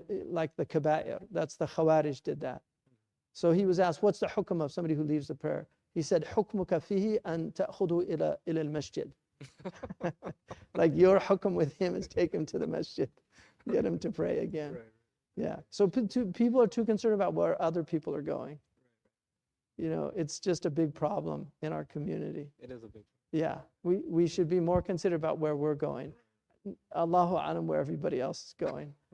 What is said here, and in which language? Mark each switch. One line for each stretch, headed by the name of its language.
English: Like the kaba'ir, that's the Khawarij did that. So he was asked, what's the hukm of somebody who leaves the prayer? He said,
Arabic: حكمك فيه أن تأخذه إلى المسجد.
English: Like your hukm with him is take him to the masjid, get him to pray again. Yeah. So people are too concerned about where other people are going. It's just a big problem in our community. It is a big problem. Yeah. We should be more considerate about where we're going. Allahu a'lam where everybody else is going.